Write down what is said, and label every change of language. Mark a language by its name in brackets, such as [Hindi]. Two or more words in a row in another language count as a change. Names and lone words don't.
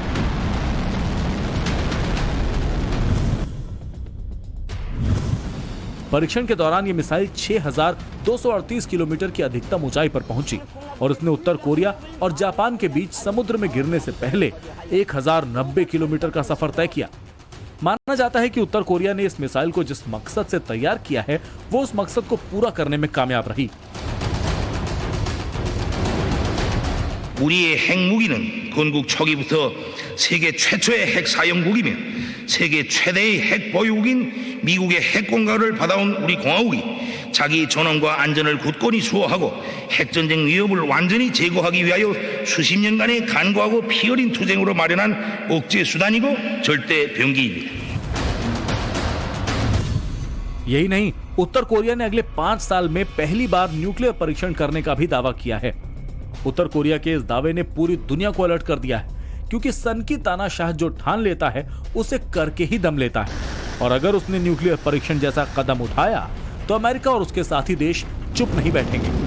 [Hindi] परीक्षण के दौरान यह मिसाइल 6,238 किलोमीटर की अधिकतम ऊंचाई पर पहुंची और इसने उत्तर कोरिया और जापान के बीच समुद्र में गिरने से पहले 1,090 किलोमीटर का सफर तय किया। माना जाता है कि उत्तर कोरिया ने इस मिसाइल को जिस मकसद से तैयार किया है, वो उस मकसद को पूरा करने में कामयाब रही। [Korean] 우리의 핵무기는 건국 초기부터 세계 최초의 핵 사용국이며 세계 최대의 핵 보유국인 미국의 핵 공격을 받아온 우리 공화국이 자기 전원과 안전을 굳건히 수호하고 핵전쟁 위협을 완전히 제거하기 위하여 수십 년간의 간과하고 피어린 투쟁으로 마련한 억제 수단이고 절대 병기입니다. [Hindi] यही नहीं, उत्तर कोरिया ने अगले 5 साल में पहली बार न्यूक्लियर परीक्षण करने का भी दावा किया है। उत्तर कोरिया के इस दावे ने पूरी दुनिया को अलर्ट कर दिया है, क्योंकि सन की तानाशाह जो ठान लेता है उसे करके ही दम लेता है, और अगर उसने न्यूक्लियर परीक्षण जैसा कदम उठाया तो अमेरिका और उसके साथी देश चुप नहीं बैठेंगे।